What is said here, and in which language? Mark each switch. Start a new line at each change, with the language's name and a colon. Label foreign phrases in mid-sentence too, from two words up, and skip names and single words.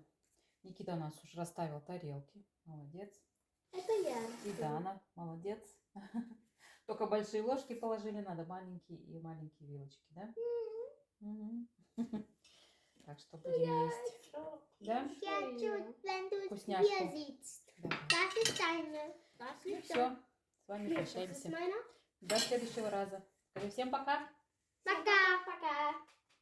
Russian: Никита у нас уже расставил тарелки. Молодец. Это я. И Дана, молодец. Только большие ложки положили, надо маленькие и маленькие вилочки, да? Мгм. Так что будем есть. Да? Я чуть,
German: wenn du
Russian: Вкусняшку.
German: hier sitzt.
Russian: Да.
German: Das ist deine. Das ist
Russian: Все, с вами
German: Das ist
Russian: прощаемся.
German: meiner.
Russian: До следующего раза. Скажи всем пока. Пока. Пока.